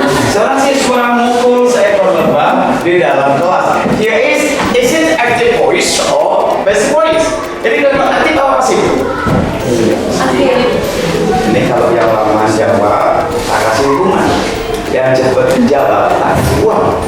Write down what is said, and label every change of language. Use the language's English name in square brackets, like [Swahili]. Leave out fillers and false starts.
[Indonesian] Seorang siswa memukul seekor lebah di dalam kelas. [English] Here is it active voice or passive voice? [Indonesian] Jadi kalau aktif apa sih? Ini kalau yang lama jawab, tak kasih hukuman. Yang cepat jawab, tak kasih uang.